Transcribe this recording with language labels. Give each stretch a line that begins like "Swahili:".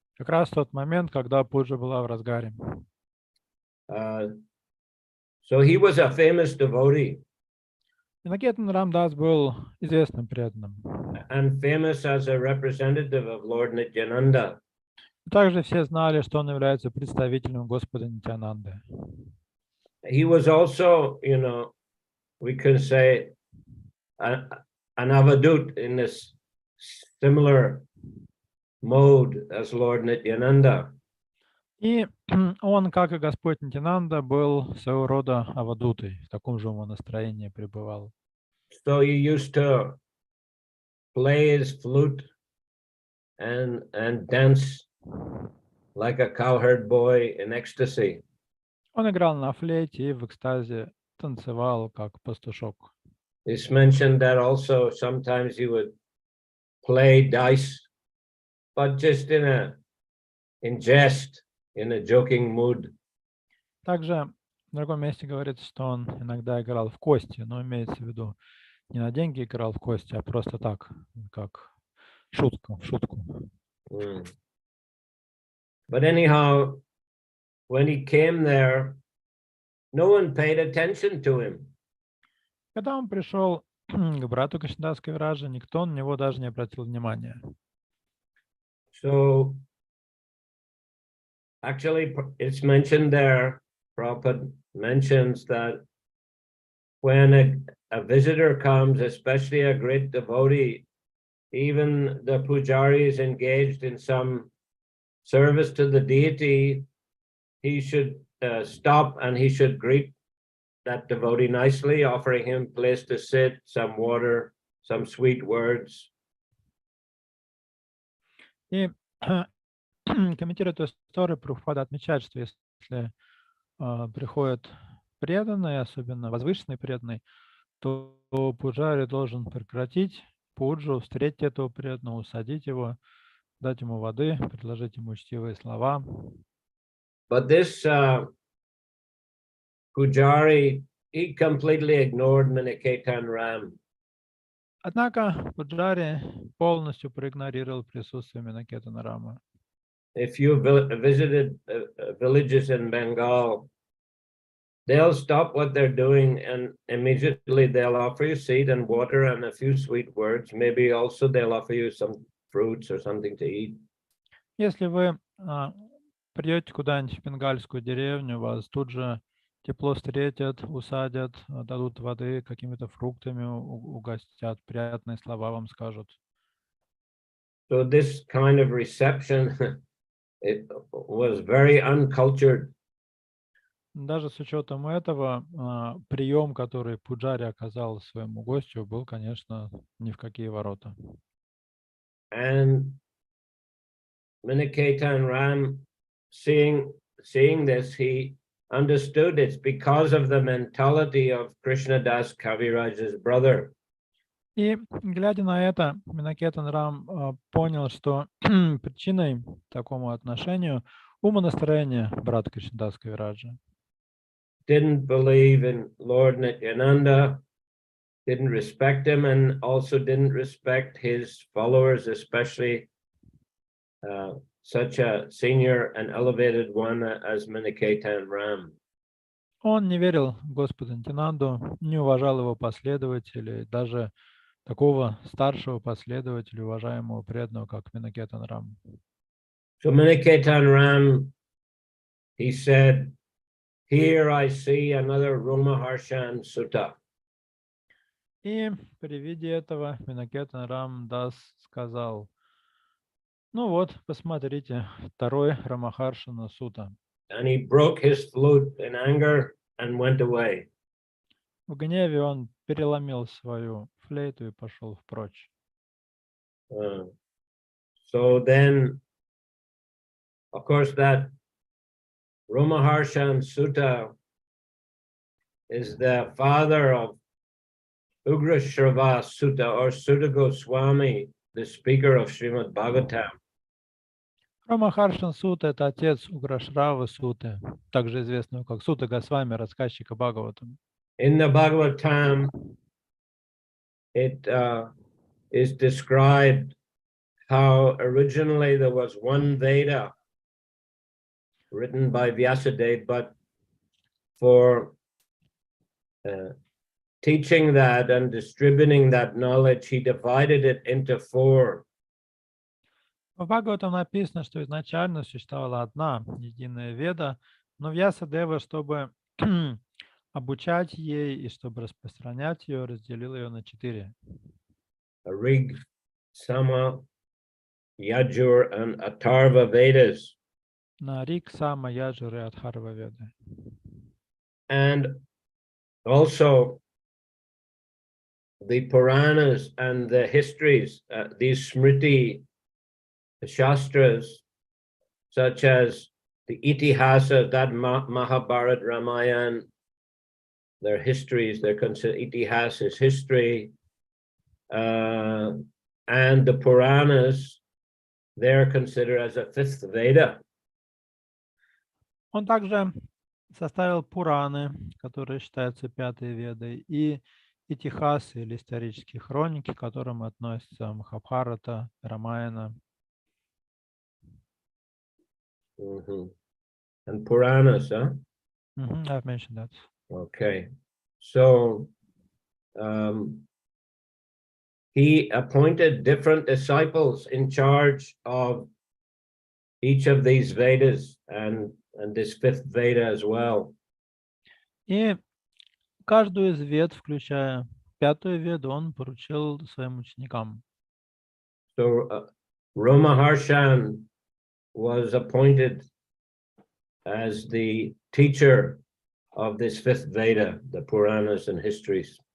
Russian: Как раз в тот момент, когда пуджа была в разгаре.
English: So he was a famous devotee.
Russian: Минакетан Рамдас был известным преданным.
English: And famous as a representative of Lord Nityananda.
Russian: Также все знали, что он является представителем Господа Нитянанды.
English: He was also, we can say, an avadut in this similar mode as Lord Nityananda.
Russian: И он, как и Господь Нитянанда, был своего рода авадутой, в таком же умонастроении пребывал.
English: So he used to play his flute and dance like a cowherd boy in ecstasy.
Russian: Он играл на флейте и в экстазе танцевал, как пастушок.
English: It's mentioned that also sometimes he would play dice, but just in jest, in a joking mood.
Russian: Также в другом месте говорится, что он иногда играл в кости, но имеется в виду не на деньги играл в кости, а просто так, как Шутку, в шутку. Mm.
English: But anyhow, when he came there, no one paid attention to him.
Russian: Когда он пришел к брату Кришнадас Кавираджа, никто на него даже не обратил внимания.
English: So actually, it's mentioned there, Prabhupada mentions that when a visitor comes, especially a great devotee, even the pujari is engaged in some service to the deity, he should stop and he should greet that devotee nicely, offering him place to sit, some water, some sweet words.
Russian: И комментируя эту историю, Прабхупада отмечает, что если приходит преданный, особенно возвышенный преданный, то пуджари должен прекратить пуджу, встретить этого преданного, усадить его, дать ему воды, предложить ему учтивые слова.
English: But this pujari, he completely ignored Miniketan Ram.
Russian: Однако пуджари полностью проигнорировал присутствие Минакетана Рама.
English: If you visited villages in Bengal, they'll stop what they're doing and immediately they'll offer you seed and water and a few sweet words. Maybe also they'll offer you some fruits or something to eat.
Russian: Если вы придете куда-нибудь в бенгальскую деревню, вас тут же тепло встретят, усадят, дадут воды, какими-то фруктами угостят, приятные слова вам скажут.
English: So this kind of reception, it was very uncultured.
Russian: Даже с учетом этого, прием, который пуджари оказал своему гостю, был, конечно, ни в какие ворота.
English: And Miniketan Ram, seeing this, he understood it's because of the mentality of Krishnadas Kaviraj's brother.
Russian: И, глядя на это, Минакетан Рам понял, что причиной такому отношению умонастроение брата Кришнадаса Кавираджа.
English: Didn't believe in Lord Nityananda, didn't respect him, and also didn't respect his followers, especially such a senior and elevated one as Miniketan Ram.
Russian: Он не верил в Господа Нитянанду, не уважал его последователей, даже такого старшего последователя, уважаемого преданного, как Минакетан Рам.
English: So Miniketan Ram, he said, "Here I see another Ramaharshan Sutta."
Russian: И при виде этого Минакетан Рам Дас сказал: ну вот, посмотрите, второй Рамахаршана Сута.
English: And he broke his flute in anger and went away.
Russian: В гневе он переломил свою флейту и пошел впрочь.
English: So then, of course, that Ramaharshan Sutta is the father of Ugrashrava Sutta or Sutta Goswami, the speaker of Srimad Bhagavatam.
Russian: Рамахаршан Сута — это отец Уграшравы Суты, также известного как Сута Госвами, рассказчика Бхагаватам.
English: In the Bhagavatam, it is described how originally there was one Veda written by Vyasadeva, but for teaching that and distributing that knowledge, he divided it into four.
Russian: В Бхагаватам написано, что изначально существовала одна единая Веда, но Вьясадева, чтобы обучать ей и чтобы распространять ее, разделил ее на 4.
English: Rig, Sama, Yajur, and Atharva Vedas.
Russian: На Рик, Сама, Яджур и Адхарва Веды.
English: And also the Puranas and the histories, these Smriti, the Shastras, such as the Itihasa, that Mahabharata, Ramayana, their histories, they're considered Itihas is history, and the Puranas, they're considered as a fifth Veda.
Russian: Он также составил Пураны, которые считаются 5-й Ведой, и итихасы или исторические хроники, к которым относятся Махабхарата, Рамаяна.
English: And Puranas, huh? I've mentioned that. Okay. So he appointed different disciples in charge of each of these Vedas and this fifth Veda as well.
Russian: И каждую из вед, включая пятую веду, он поручил своим ученикам.
English: So Ramaharshan was appointed as the teacher of this fifth Veda, the Puranas and histories.